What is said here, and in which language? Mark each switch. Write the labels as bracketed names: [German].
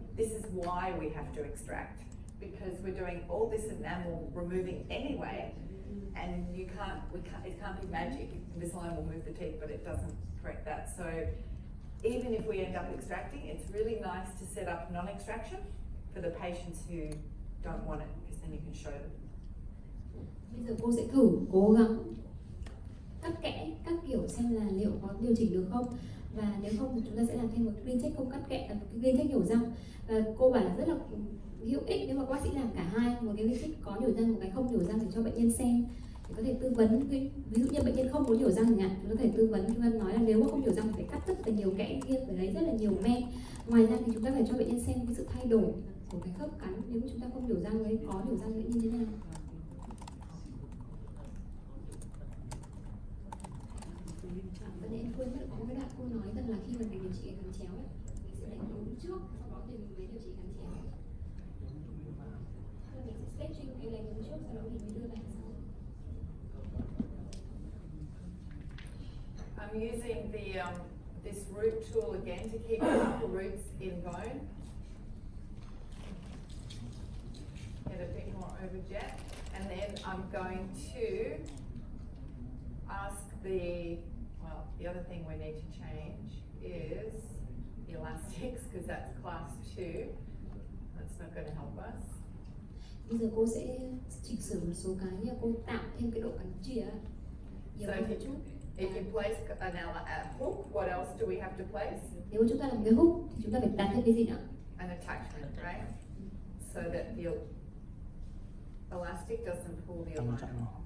[English] This is why we have to extract, because we're doing all this enamel removing anyway, and it can't be magic. Invisalign will move the teeth, but it doesn't correct that. So even if we end up extracting, it's really nice to set up non-extraction for the patients who don't want it, because then you can show them. [Vietnamese] Bây giờ cô sẽ thử cố gắng cắt kẽ các kiểu xem là liệu có điều chỉnh được không, và nếu không thì chúng ta sẽ làm thêm một clean check không cắt kẽ, một cái clean check nhổ răng. Và cô bảo là rất là hữu ích nếu mà các bác sĩ làm cả hai, một cái clean check có nhổ răng, một cái không nhổ răng, để cho bệnh nhân xem, để có thể tư vấn. Ví dụ như bệnh nhân không muốn nhổ răng chẳng hạn, chúng ta có thể tư vấn, chúng ta nói là nếu mà không nhổ răng thì phải cắt rất là nhiều kẽ kia, phải lấy rất là nhiều men. Ngoài ra thì chúng ta phải cho bệnh nhân xem cái sự thay đổi của cái khớp cắn nếu mà chúng ta không nhổ răng, với có nhổ răng như thế nào. Em quên mất có cái đoạn cô nói rằng là khi mà mình điều trị cái cắn chéo ấy, mình sẽ đánh đúng trước, sau đó thì mình mới điều trị cắn chéo. Mình sẽ stretching cái đánh đúng trước, sau đó mình mới đưa lại sau. [English] I'm using this root tool again to keep the roots in bone. Get a bit more overjet, and then I'm going to ask the other thing we need to change is the elastics, because that's class 2. That's not going to help us. [Vietnamese] Bây giờ cô sẽ chỉnh sửa một số cái như cô tạo thêm cái độ cắn chìa nhiều hơn một chút. [English] If you place a hook, what else do we have to place? [Vietnamese] Nếu mà chúng ta làm cái hook thì chúng ta phải đặt thêm cái gì nữa? [English] An attachment, right? So that the elastic doesn't pull the aligner.